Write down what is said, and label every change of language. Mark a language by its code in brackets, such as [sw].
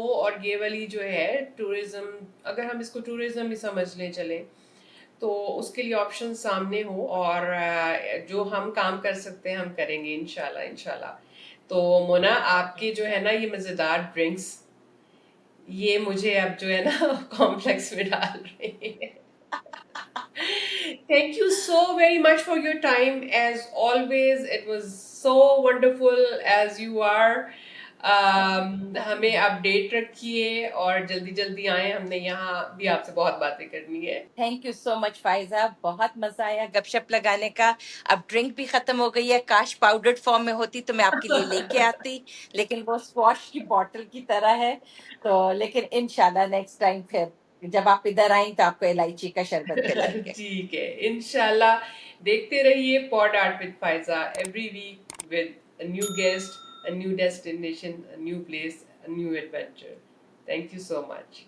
[hi] और ये वाली जो है टूरिज्म, अगर हम इसको टूरिज्म ही समझ लें चलें, तो उसके लिए ऑप्शन सामने हो। और जो हम काम कर सकते हैं हम करेंगे इंशाल्लाह इंशाल्लाह। तो मोना, आपके जो है ना ये मज़ेदार ड्रिंक्स, ये मुझे अब जो है ना कॉम्प्लेक्स में डाल रहे हैं। [en] Thank you so very much for your time. As always, it was so wonderful as you are. [hi] हमें अपडेट रखिए और जल्दी जल्दी आए, हमने यहाँ भी आपसे बहुत बातें करनी है। [en] thank you so much [hi] Pfizer बहुत मजा आया गपशप लगाने का अब ड्रिंक भी खत्म हो गई है काश पाउडर्ड फॉर्म में होती तो मैं आपके लिए लेके आती लेकिन वो स्क्वाश की बॉटल की तरह है तो लेकिन इंशाल्लाह नेक्स्ट टाइम फिर जब आप इधर आई तो आपको इलायची का शरबत पिलाएंगे ठीक है, इंशाल्लाह। देखते रहिए [en] Pod art with Faiza, every week with a new guest, a new destination, a new place, a new adventure. Thank you so much.